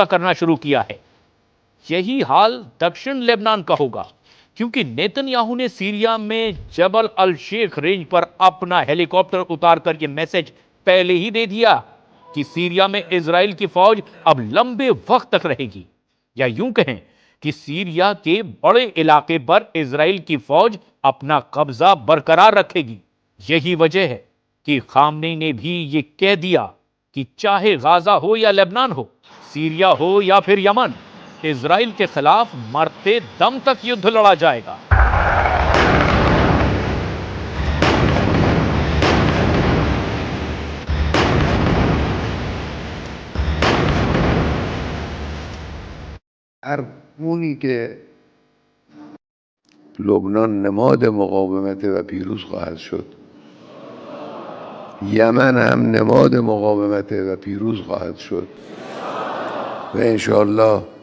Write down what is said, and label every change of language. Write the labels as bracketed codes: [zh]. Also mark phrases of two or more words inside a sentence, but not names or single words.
[hi] करना शुरू किया है, यही हाल दक्षिण लेबनान का होगा, क्योंकि नेतन्याहू ने सीरिया में जबल अल शेख रेंज पर अपना हेलीकॉप्टर उतार कर यह मैसेज पहले ही दे दिया कि सीरिया में इजराइल की फौज अब लंबे वक्त तक रहेगी, या यूं कहें कि सीरिया के बड़े इलाके पर इजराइल की फौज अपना कब्जा बरकरार रखेगी। यही वजह है कि खामनेई ने भी ये कह दिया कि चाहे गाजा हो या लेबनान हो, सीरिया हो या फिर यमन, इजराइल के खिलाफ मरते दम तक युद्ध लड़ा जाएगा। [fa] هر گونی که لبنان نماد مقاومت و پیروز خواهد شد، یمن هم نماد مقاومت و پیروز خواهد شد و انشاءالله